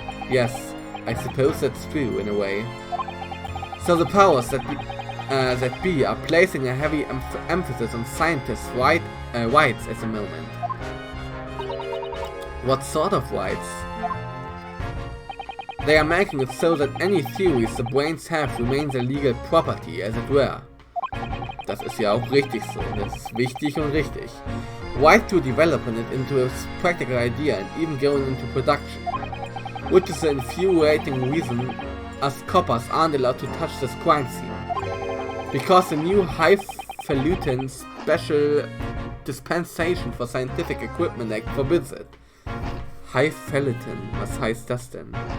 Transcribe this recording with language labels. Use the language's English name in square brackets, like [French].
[English] Yes, I suppose that's true in a way. So the powers that be are placing a heavy emphasis on scientists' rights at the moment. What sort of rights? They are making it so that any theories the brains have remains their legal property, as it were. [German] Das ist ja auch richtig so, das ist wichtig und richtig. [English] Right to developing it into a practical idea and even going into production. Which is the infuriating reason us coppers aren't allowed to touch this crime scene. Because the new Highfalutin Special Dispensation for Scientific Equipment Act forbids it. [German] Highfalutin, was heißt das denn?